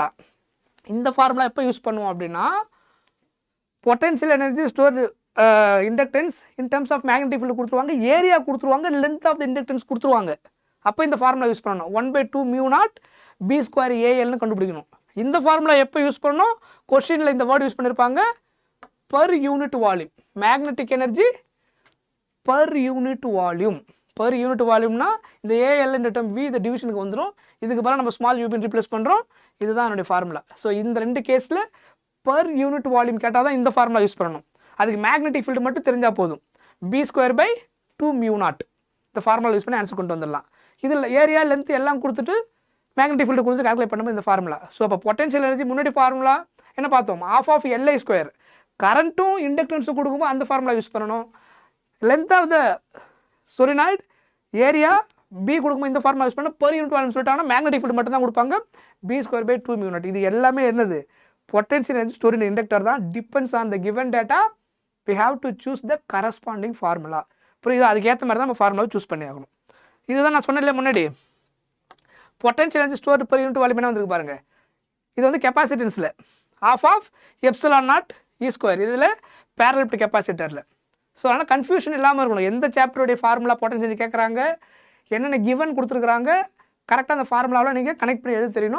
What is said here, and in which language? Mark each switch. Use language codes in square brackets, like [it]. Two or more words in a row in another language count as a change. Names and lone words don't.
[ta] இந்த ஃபார்முலா எப்போ யூஸ் பண்ணுவோம் அப்படின்னா [en] potential energy store inductance in terms of magnetic field [ta] கொடுத்துருவாங்க, ஏரியா கொடுத்துருவாங்க, [en] length of the inductance [ta] கொடுத்துருவாங்க. அப்போ இந்த ஃபார்முலா யூஸ் பண்ணணும். 1/2μ0 B ஸ்கொயர் ALன்னு கண்டுபிடிக்கணும். இந்த ஃபார்முலா எப்போ யூஸ் பண்ணணும்? கொஸ்டினில் இந்த வேர்டு யூஸ் பண்ணியிருப்பாங்க. [en] per unit volume, magnetic energy per unit volume. Per unit volume [ta] na இந்த AL என்ற term V இந்த டிவிஷனுக்கு வந்துரும். இதுக்கு பதிலா நம்ம ஸ்மால் யூபின் ரீப்ளேஸ் பண்றோம். இதுதான் என்னோட ஃபார்முலா. ஸோ இந்த ரெண்டு கேஸில் [en] per unit volume [ta] கேட்டால் தான் இந்த ஃபார்முலா யூஸ் பண்ணணும். அதுக்கு [en] magnetic field [ta] மட்டும் தெரிஞ்சால் போதும். B²/2μ0 இந்த ஃபார்முலா யூஸ் பண்ணி ஆன்சர் கொண்டு வந்துடலாம். இதில் [en] area length [ta] எல்லாம் கொடுத்துட்டு [en] magnetic field [ta] கொடுத்து கால்குலேட் பண்ணும்போது இந்த ஃபார்முலா. ஸோ அப்போ [en] potential energy [ta] முன்னாடி ஃபார்முலா என்ன பார்த்தோம்? ½ LI². கரண்ட்டும் இண்டக்டன்ஸும் கொடுக்கும்போது அந்த ஃபார்முலா யூஸ் பண்ணணும். [en] length of the solenoid area [ta] B கொடுக்கும்போது இந்த ஃபார்முலா யூஸ் பண்ணணும். [en] per unit volume [ta] சொல்லிட்டாங்கன்னா [en] magnetic field [ta] மட்டும் தான் கொடுப்பாங்க. B²/2μ0. இது எல்லாமே என்னது? [en] potential energy store in inductor [ta] தான். [en] depends on the given data we have to choose the corresponding formula. [ta] புரியுதா? அதுக்கேற்ற மாதிரி தான் நம்ம ஃபார்முலாவை சூஸ் பண்ணி ஆகணும். இதுதான் நான் சொன்னேன் முன்னாடி. [en] potential energy store per unit volume [ta] என்ன வந்துருக்கு பாருங்கள். இது வந்து கெப்பாசிட்டன்ஸில் ½ ε0 E². இதில் [en] parallel capacitorில். [ta] ஸோ அதனால் கன்ஃபியூஷன் இல்லாமல் இருக்கணும். எந்த சாப்டருடைய ஃபார்முலா [en] potential energy [ta] கேட்குறாங்க, என்னென்ன கிவன் கொடுத்துருக்குறாங்க, கரெக்டாக அந்த ஃபார்முலாவில் நீங்கள் கனெக்ட் பண்ணி எழுத தெரியணும்.